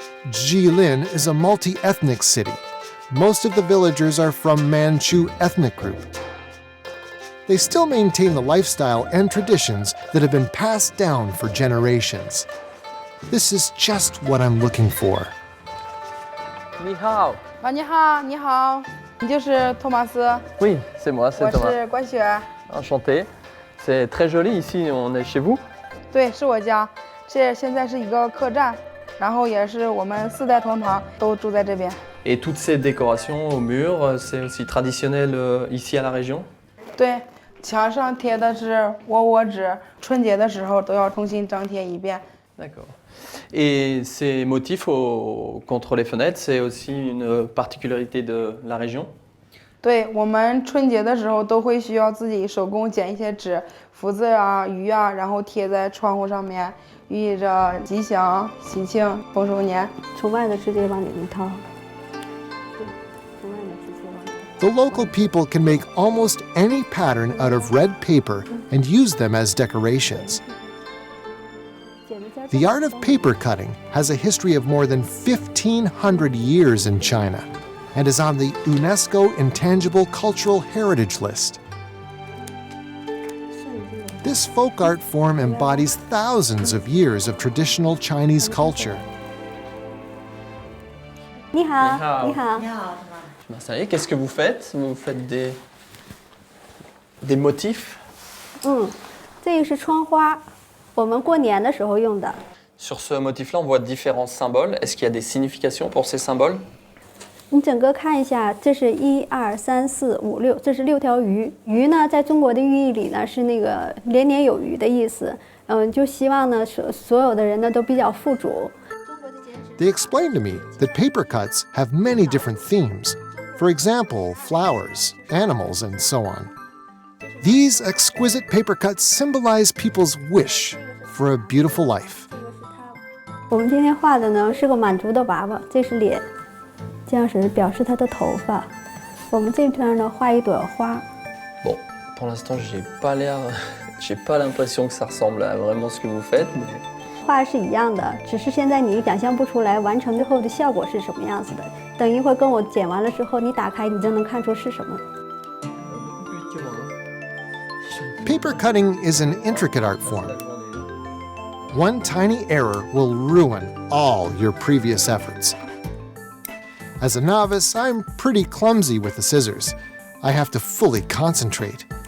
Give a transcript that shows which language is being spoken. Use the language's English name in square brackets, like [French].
[English] Jilin is a multi-ethnic city. Most of the villagers are from Manchu ethnic group. They still maintain the lifestyle and traditions that have been passed down for generations. This is just what I'm looking for. [Chinese] 你好。你好，你好，你就是托马斯。 [French] Oui, c'est moi, c'est [Chinese] 我 [French] Thomas. [Chinese] 是关雪。 [French] Enchanté. C'est très joli ici, on est chez vous. [Chinese] 对，是我家。这现在是一个客栈，然后也是我们4代同堂都住在这边。 [French] Et toutes ces décorations au mur, c'est aussi traditionnel ici à la région? [Chinese] 对，墙上贴的是窝纸，春节的时候都要重新张贴一遍。 [French] D'accord. Et ces motifs contre les fenêtres, c'est aussi une particularité de la région? [Chinese] 对，我们春节的时候都会需要自己手工剪一些纸，福字啊、鱼啊，然后贴在窗户上面，寓意着吉祥、喜庆、丰收年。从外的直接往里面掏。 [English] The local people can make almost any pattern out of red paper and use them as decorations. The art of paper cutting has a history of more than 1,500 years in China and is on the UNESCO Intangible Cultural Heritage List. This folk art form embodies thousands of years of traditional Chinese culture. [Chinese] 你好，你好。 [French] Qu'est-ce que vous faites? Vous faites des motifs? [Chinese] 这个是窗花，我们过年的时候用的。 [French] Sur ce motif-là, on voit différents symboles. Est-ce qu'il y a des significations pour ces symboles? [Chinese] 你整个看一下，这是1、2、3、4、5、6，这是6条鱼。鱼呢，在中国的寓意里呢，是那个年年有余的意思。就希望呢，所有的人呢都比较富足。 [English] They explained to me that paper cuts have many different themes. For example, flowers, animals, and so on. These exquisite paper cuts symbolize people's wish for a beautiful life. [Chinese] 我们今天画的呢是个满族的娃娃，这是脸，这样是表示他的头发。我们这边呢画一朵花。 [French] Bon, pour l'instant, j'ai pas l'impression que ça ressemble à vraiment ce que vous faites, mais. [Chinese] 画是一样的，只是现在你想象不出来完成之后的效果是什么样子的。等一会儿跟我剪完了之后，你打开你就能看出是什么。 [English] Paper cutting is an intricate art form. One tiny error will ruin all your previous efforts. As a novice, I'm pretty clumsy with the scissors. I have to fully concentrate.